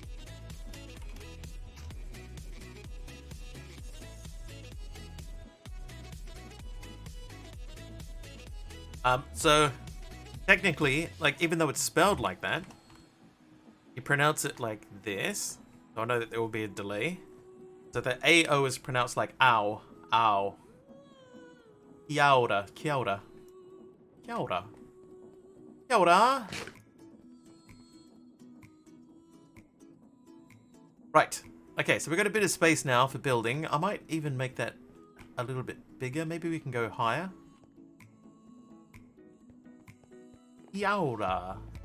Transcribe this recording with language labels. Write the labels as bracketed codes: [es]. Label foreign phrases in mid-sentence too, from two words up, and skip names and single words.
[en] So technically, like, even though it's spelled like that, you pronounce it like this. So I know that there will be a delay. So the AO is pronounced like ow, ow. [mi] Kia ora, kia ora. Kia ora. Kia ora. [en] Right. Okay, so we've got a bit of space now for building. I might even make that a little bit bigger. Maybe we can go higher. Yaura.